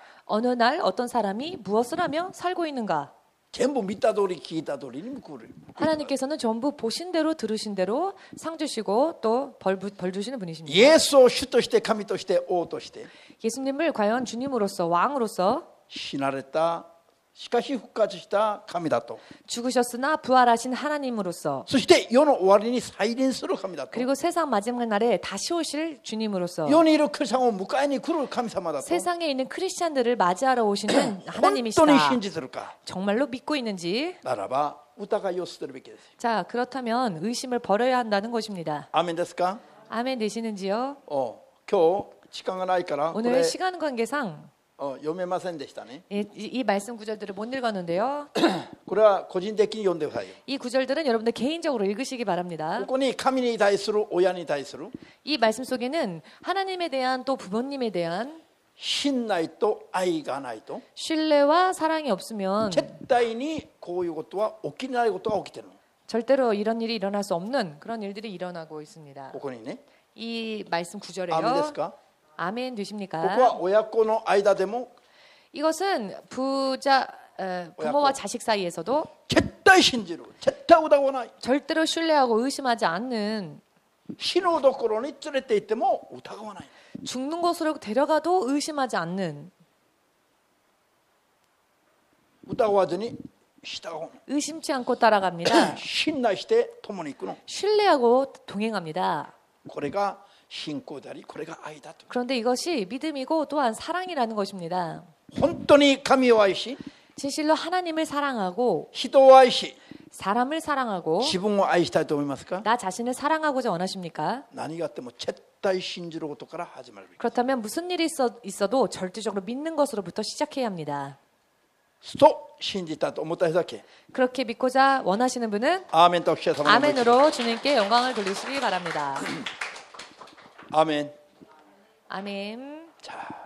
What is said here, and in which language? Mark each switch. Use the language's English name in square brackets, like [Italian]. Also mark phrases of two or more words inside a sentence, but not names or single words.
[Korean] 어느 날 어떤 사람이 무엇을 하며 살고 있는가? [Japanese] 全部見た通り聞いた通りに報る [Korean] 하나님께서는 전부 보신 대로 들으신 대로 상 주시고 또 벌 주시는 분이십니다. [Japanese] イエスを主として神として王として [Korean] 예수님을 과연 주님으로서 왕으로서 [Japanese] 死なれたしかし復活した神だと。 [Korean] 죽으셨으나 부활하신 하나님으로서 [Japanese] そして世の終わりに再臨する神だと。 [Korean] 그리고 세상 마지막 날에 다시 오실 주님으로서 [Japanese] 世にいるクリスチャンを迎えに来る神様だと。 [Korean] 세상에 있는 크리스찬들을 맞이하러 오시는 [Japanese] 本当に [Korean] 하나님이시다. [Japanese] 信じてるか [Korean] 정말로 믿고 있는지 [Japanese] ならば疑いを捨てるべきです。 [Korean] 자 그렇다면 의심을 버려야 한다는 것입니다. [Japanese] アーメンですか？ [Korean] 아멘 되시는지요? [Japanese] 今日時間がないからこ [Korean] 오늘 [Japanese] れ [Korean] 시간 관계상 [Japanese] 読めませんでしたね。 [Korean] 이 말씀 구절들을 못 읽었는데요. [Japanese] これは個人的に読んでくださいよ。 [Korean] 이 구절들은 여러분들 개인적으로 읽으시기 바랍니다. [Japanese] ここに神に対する親に対する [Korean] 이 말씀 속에는 하나님에 대한 또 부모님에 대한 [Japanese] 信頼と愛がないと [Korean] 신뢰와 사랑이 없으면 [Japanese] 絶対にこういうことは起きないことが起きてるの。 [Korean] 절대로 이런 일이 일어날 수 없는 그런 일들이 일어나고 있습니다. [Japanese] ここにね。 [Korean] 이 말씀 [Japanese] アーメンです [Korean] 구절에요. [Japanese] か？ [Korean] 아멘 [Japanese] こ [Korean] 되십니까? [Japanese] こは親子の間でも [Korean] 이것은 부모와 자식 사이에서도 [Japanese] 絶対信じる、絶対疑わない。 [Korean] 절대로 신뢰하고 의심하지 않는 [Japanese] 死のところに連れて行っても疑わない。 [Korean] 죽는 곳으로 데려가도 의심하지 않는 [Japanese] 疑わずに従うの。 [Korean] 의심치 않고 따라갑니다. [Japanese] 信頼して共に行くの。 [Korean] 신뢰하고 동행합니다. [Japanese] これが信仰であり、これが愛だと。 [Korean] 그런데 이것이 믿음이고 또한 사랑이라는 것입니다. [Japanese] 本当に神を愛し、 [Korean] 진실로 하나님을 사랑하고 [Japanese] 人を愛し、 [Korean] 사람을 사랑하고 [Japanese] 自分を愛したいと思いますか？ [Korean] 나 자신을 사랑하고자 원하십니까? [Japanese] 何があっても絶対信じることから始まるべき。 [Korean] 그렇다면 무슨 일이 있어도 절대적으로 믿는 것으로부터 시작해야 합니다. [Japanese] と信じたと思った人だけ。 [Korean] 그렇게 믿고자 원하시는 분은 [Japanese] アーメンと記者様のご一緒。 [Korean] 아멘으로 주님께 영광을 돌리시기 바랍니다. 아멘. 아멘. 자.